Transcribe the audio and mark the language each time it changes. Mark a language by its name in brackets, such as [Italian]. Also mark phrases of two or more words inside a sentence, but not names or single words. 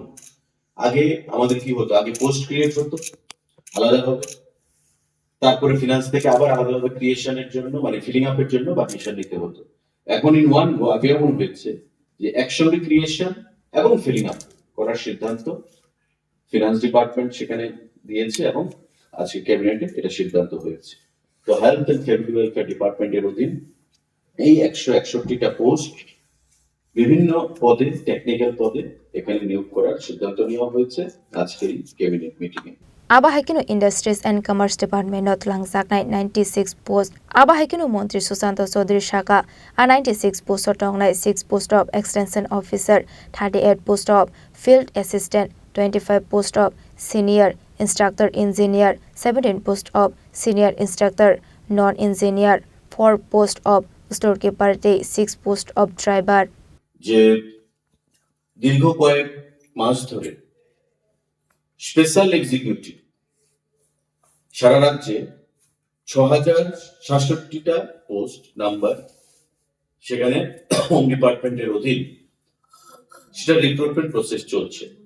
[Bangla] আগে আমাদের কি হতো আগে পোস্ট ক্রিয়েট হতো আলাদাভাবে তারপরে ফিনান্স থেকে আবার আলাদাভাবে ক্রিয়েশনের জন্য মানে [English] filling up [Bangla] জন্য পারমিশন নিতে হতো এখন [English] in one go [Bangla] আগে এমন হয়েছে যে একসঙ্গে ক্রিয়েশন এবং [English] filling up [Bangla] করার সিদ্ধান্ত [English] finance department [Bangla] সেখানে দিয়েছে এবং আজকে ক্যাবিনেটে এটা সিদ্ধান্ত হয়েছে। তো হেলথ এন্ড ফ্যামিলি ওয়েলফেয়ার ডিপার্টমেন্টের অধীন এই 161টা পোস্ট বিভিন্ন পদে, টেকনিক্যাল পদে এখানে নিয়োগ করার সিদ্ধান্ত নেওয়া হয়েছে আজকের [English] cabinet meeting [Bangla] এ। [Kok Borok] Aba Haikinu Industries and Commerce Department not langzaknai 96 post. Aba Haikinu Montri [English] Susanto Chaudhary [Kok Borok] Shaka a [English] 96 post tongnai 6 post of extension officer, 38 post of field assistant, 25 post of senior instructor engineer, 17 post of senior instructor non-engineer, 4 post of storekeeper, 6 post of driver. [Bangla] যে দীর্ঘ কয়েক মাস ধরে [English] special executive [Bangla] সারা রাজ্যে 6067টা [English] post number [Bangla] সেখানে হোম ডিপার্টমেন্টের অধীন সেটা [English] recruitment process [Bangla] চলছে।